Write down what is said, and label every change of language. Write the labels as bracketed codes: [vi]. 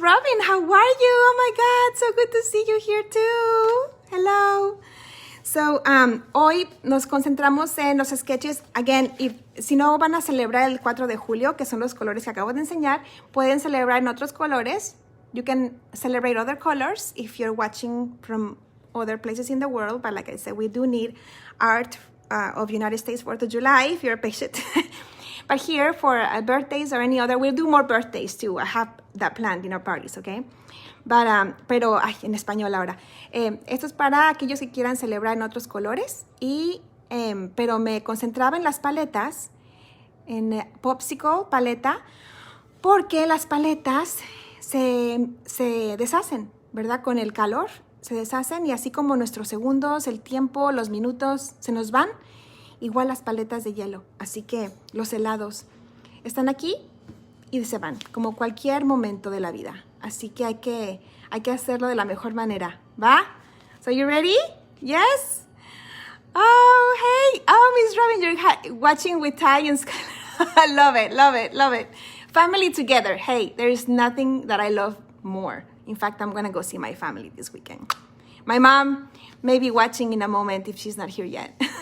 [en] Robin, how are you? Oh my God, so good to see you here too. Hello. [es] So, hoy nos concentramos en los sketches. Again, si no van a celebrar el 4 de julio, que son los colores que acabo de enseñar, pueden celebrar en otros colores. [en] You can celebrate other colors if you're watching from other places in the world. But like I said, we do need art of United States 4th of July if you're a patient. But here for birthdays or any other, we'll do more birthdays too. I have that planned in our parties, okay? [es] But, pero, en español ahora. Esto es para aquellos que quieran celebrar en otros colores. Pero me concentraba en las paletas, en popsicle, paleta, porque las paletas se deshacen, ¿verdad? Con el calor se deshacen y así como nuestros segundos, el tiempo, los minutos se nos van, igual las paletas de hielo. Así que los helados están aquí y se van, como cualquier momento de la vida. Así que hay que hacerlo de la mejor manera, ¿va? [en] So you ready? Yes? Oh, hey. Oh, Miss Robin, you're watching with Ty and Skylar. I love it, love it, love it. Family together. Hey, there is nothing that I love more. In fact, I'm going to go see my family this weekend. My mom may be watching in a moment if she's not here yet.